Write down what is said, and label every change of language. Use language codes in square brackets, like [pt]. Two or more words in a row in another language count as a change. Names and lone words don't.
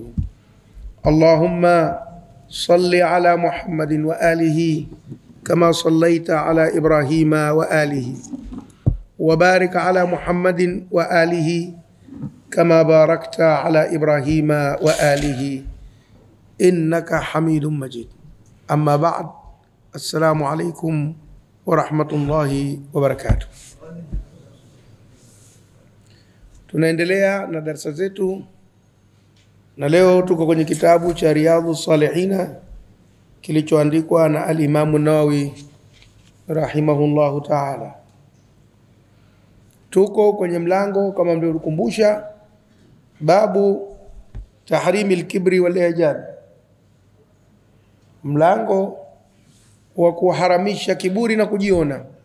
[ar] اللهم صل على محمد وآله كما صليت على إبراهيم وآله، وبارك على محمد وآله كما باركت على إبراهيم وآله إنك حميد مجيد. أما بعد، السلام عليكم ورحمة الله وبركاته. [sw] Tunaendelea na darasa zetu, na leo tuko kwenye kitabu cha Riyadhus Salihina kilichoandikwa na al-Imam Nawawi [ar] رحمه الله تعالى. [sw] Tuko kwenye mlango, kama mlivyokumbusha, [ar] باب تحريم الكبر والإعجاب, [sw] mlango wa kuharamisha kiburi na kujiona.